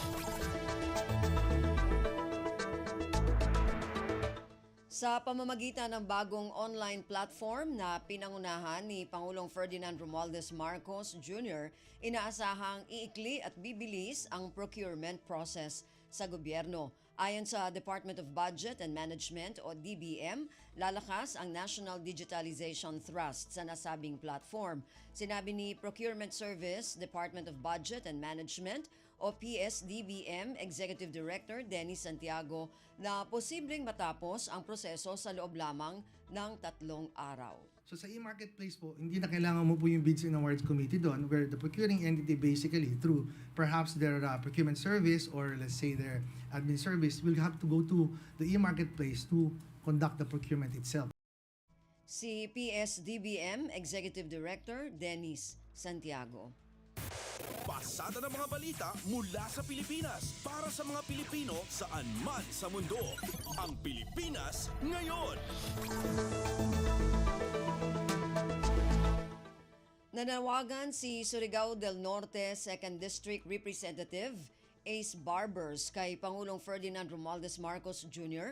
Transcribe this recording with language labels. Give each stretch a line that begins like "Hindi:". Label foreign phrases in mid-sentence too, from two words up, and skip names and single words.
Filipino: Sa pamamagitan ng bagong online platform na pinangunahan ni Pangulong Ferdinand Romualdez Marcos Jr., inaasahang iikli at bibilis ang
English: procurement process
Filipino: sa gobyerno. Ayon sa Department of Budget and Management o DBM, lalakas ang National Digitalization Thrust sa nasabing platform. Sinabi ni Procurement Service, Department of Budget and Management o PSDBM Executive Director Dennis Santiago na posibleng matapos ang proseso sa loob lamang ng 3 araw.
English: So
Filipino: sa e-marketplace po, hindi na kailangan mo po yung
English: Bids and Awards Committee doon where the procuring entity basically through perhaps their procurement service or let's say their admin service will have to go to the e-marketplace to conduct the procurement itself.
Filipino: Si PSDBM Executive Director Dennis Santiago. Pasada ng mga balita mula sa Pilipinas para sa mga Pilipino saan man sa mundo. Ang Pilipinas ngayon. Nanawagan si Surigao del Norte 2nd District Representative Ace Barbers kay Pangulong Ferdinand Romualdez Marcos Jr.